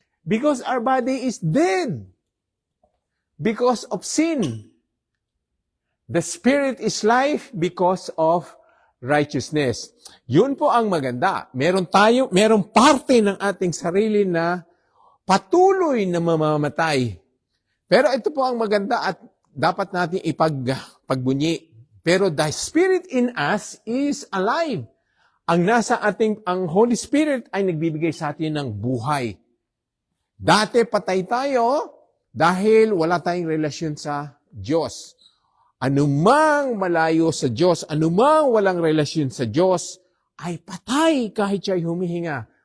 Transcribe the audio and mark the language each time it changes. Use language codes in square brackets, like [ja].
[en] Because our body is dead. Because of sin. The spirit is life because of righteousness. [tl] Yun po ang maganda. Meron parte ng ating sarili na patuloy na mamamatay. Pero ito po ang maganda at dapat natin pagbunyi. [en] Pero the Spirit in us is alive. [tl] Ang Holy Spirit ay nagbibigay sa atin ng buhay. Dati patay tayo dahil wala tayong relasyon sa Diyos. Anumang malayo sa Diyos, anumang walang relasyon sa Diyos, ay patay kahit siya'y humihinga.